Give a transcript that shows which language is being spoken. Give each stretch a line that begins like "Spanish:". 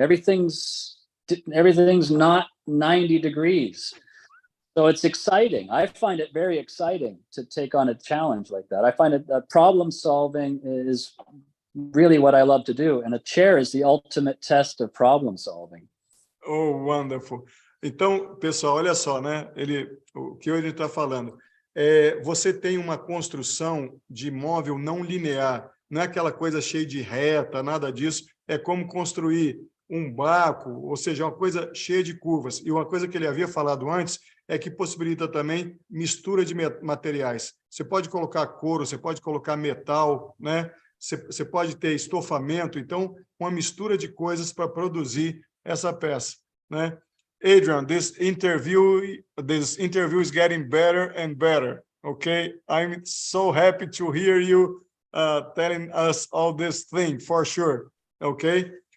English: Everything's not 90 degrees. So it's exciting. I find it very exciting to take on a challenge like that. I find it problem solving is really what I love to do. And a chair is the ultimate test of problem solving. Oh, wonderful.
Portuguese: Então, pessoal, olha só, né? O que ele está falando. Você tem uma construção de móvel não linear. Não é aquela coisa cheia de reta, nada disso. É como construir um barco, ou seja, uma coisa cheia de curvas. E uma coisa que ele havia falado antes é que possibilita também mistura de materiais. Você pode colocar couro, você pode colocar metal, né? Você pode ter estofamento, então, uma mistura de coisas para produzir essa peça, né?
English: Adrian, this interview is getting better and better, okay? I'm so happy to hear you telling us all this thing, for sure, okay?